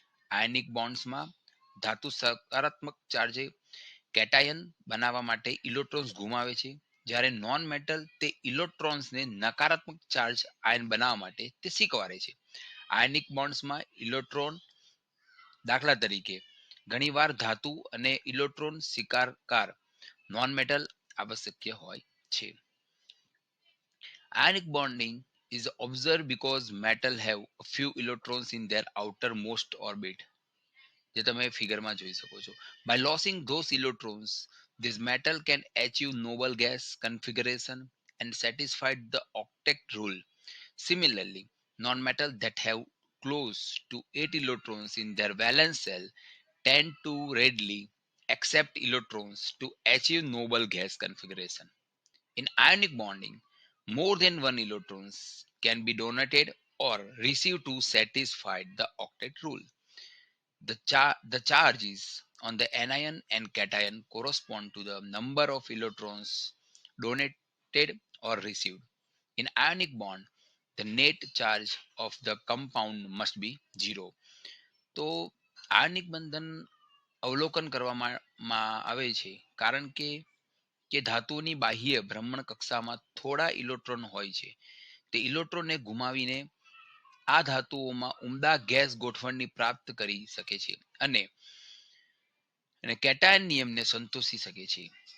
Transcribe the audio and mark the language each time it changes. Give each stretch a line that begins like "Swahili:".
Gujarati: Ionic બોન્ડ્સમાં ધાતુ સકારાત્મક ચાર્જે cation બનાવવા માટે ઇલેક્ટ્રોન્સ ગુમાવે છે, જ્યારે નોન મેટલ તે ઇલેક્ટ્રોન્સને નકારાત્મક ચાર્જ આયન બનાવવા માટે તે સ્વીકારે છે. આયનિક બોન્ડ્સમાં ઇલેક્ટ્રોન દાખલા તરીકે ઘણીવાર ધાતુ અને ઇલેક્ટ્રોન સ્વીકારકાર નોન મેટલ આવશ્યક હોય છે.
English: Ionic bonding is observed because metal have a few electrons in their outermost orbit.
Gujarati: જે તમે ફિગરમાં જોઈ શકો છો.
English: By losing those electrons, this metal can achieve noble gas configuration and satisfy the octet rule. Similarly, non-metal that have close to 8 electrons in their valence shell tend to readily accept electrons to achieve noble gas configuration. In ionic bonding, more than one electrons can be donated or received to satisfy the octet rule. The charges on the anion and cation correspond to the number of electrons donated or received. In ionic bond, the net charge of the compound must be 0.
Gujarati: તો ionic બંધન અવલોકન કરવામાં આવે છે કારણ કે ધાતુની બાહ્ય ભ્રમણ કક્ષામાં થોડા ઇલેક્ટ્રોન હોય છે. તે ઇલેક્ટ્રોનને ગુમાવીને આ ધાતુઓમાં ઉમદા ગેસ ગોઠવણની પ્રાપ્ત કરી શકે છે અને કેટાયન નિયમને સંતોષી શકે છે.